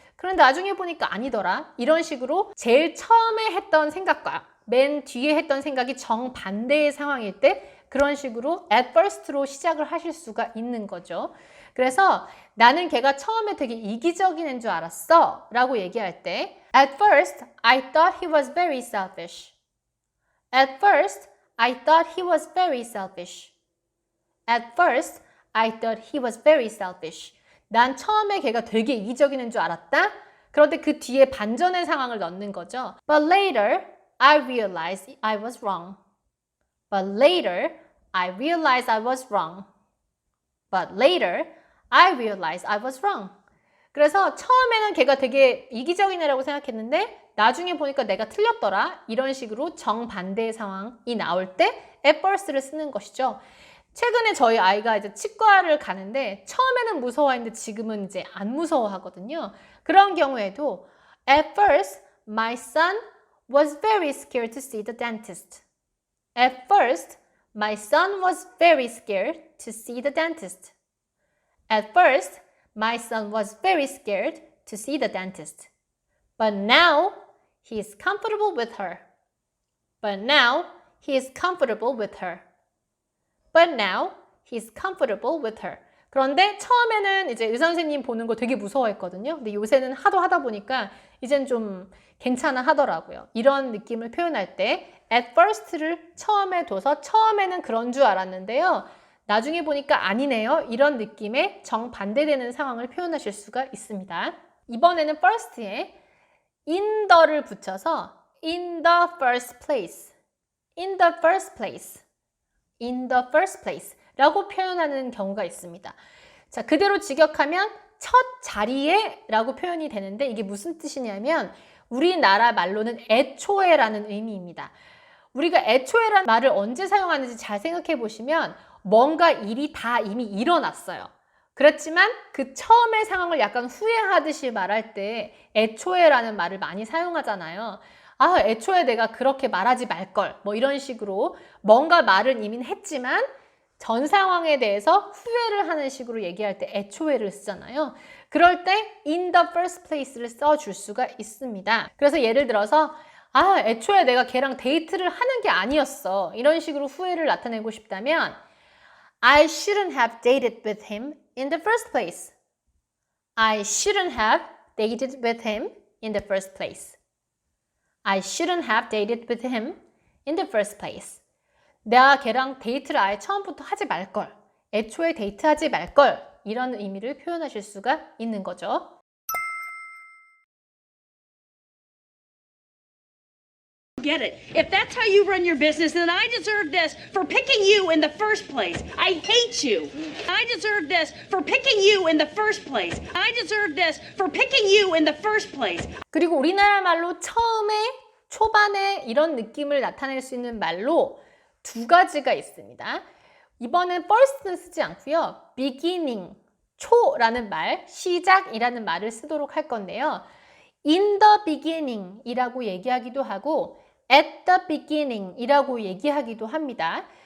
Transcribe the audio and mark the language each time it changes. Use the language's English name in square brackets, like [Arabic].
[Korean] 그런데 나중에 보니까 아니더라. 이런 식으로 제일 처음에 했던 생각과 맨 뒤에 했던 생각이 정반대의 상황일 때 그런 식으로 at first로 시작을 하실 수가 있는 거죠. 그래서 나는 걔가 처음에 되게 이기적인 애인 줄 알았어 라고 얘기할 때 [English] At first, I thought he was very selfish. At first, I thought he was very selfish. At first, I thought he was very selfish. [Korean] 난 처음에 걔가 되게 이기적인 애인 줄 알았다. 그런데 그 뒤에 반전의 상황을 넣는 거죠. [English] But later, I realized I was wrong. But later, I realized I was wrong. But later, I realized I was wrong. [Korean] 그래서 처음에는 걔가 되게 이기적인 애라고 생각했는데 나중에 보니까 내가 틀렸더라. 이런 식으로 정반대의 상황이 나올 때 at first를 쓰는 것이죠. 최근에 저희 아이가 이제 치과를 가는데 처음에는 무서워했는데 지금은 이제 안 무서워하거든요. 그런 경우에도 [English] At first, my son was very scared to see the dentist. At first, my son was very scared to see the dentist. At first, my son was very scared to see the dentist. But now, he is comfortable with her. But now, he is comfortable with her. But now, he is comfortable with her. [Korean] 그런데 처음에는 이제 의사 선생님 보는 거 되게 무서워했거든요. 근데 요새는 하도 하다 보니까 이젠 좀 괜찮아 하더라고요. 이런 느낌을 표현할 때 at first를 처음에 둬서 처음에는 그런 줄 알았는데요. 나중에 보니까 아니네요. 이런 느낌의 정반대되는 상황을 표현하실 수가 있습니다. 이번에는 first에 in the를 붙여서 in the first place, in the first place, in the first place 라고 표현하는 경우가 있습니다. 자, 그대로 직역하면 첫 자리에 라고 표현이 되는데 이게 무슨 뜻이냐면 우리나라 말로는 애초에 라는 의미입니다. 우리가 애초에라는 말을 언제 사용하는지 잘 생각해 보시면 뭔가 일이 다 이미 일어났어요. 그렇지만 그 처음의 상황을 약간 후회하듯이 말할 때 애초에라는 말을 많이 사용하잖아요. 아, 애초에 내가 그렇게 말하지 말걸. 뭐 이런 식으로 뭔가 말을 이미 했지만 전 상황에 대해서 후회를 하는 식으로 얘기할 때 애초에를 쓰잖아요. 그럴 때 in the first place를 써줄 수가 있습니다. 그래서 예를 들어서 아, 애초에 내가 걔랑 데이트를 하는 게 아니었어. 이런 식으로 후회를 나타내고 싶다면 [English] I shouldn't have dated with him in the first place. I shouldn't have dated with him in the first place. I shouldn't have dated with him in the first place. [Korean] 내가 걔랑 데이트를 아예 처음부터 하지 말걸. 애초에 데이트하지 말걸. 이런 의미를 표현하실 수가 있는 거죠. [English] Get it. If that's how you run your business, then I deserve this for picking you in the first place. I hate you. I deserve this for picking you in the first place. I deserve this for picking you in the first place. [Korean] 그리고 우리나라 말로 처음에 초반에 이런 느낌을 나타낼 수 있는 말로 두 가지가 있습니다. 이번엔 first는 쓰지 않고요. beginning, 초라는 말, 시작이라는 말을 쓰도록 할 건데요. in the beginning 이라고 얘기하기도 하고 at the beginning 이라고 얘기하기도 합니다.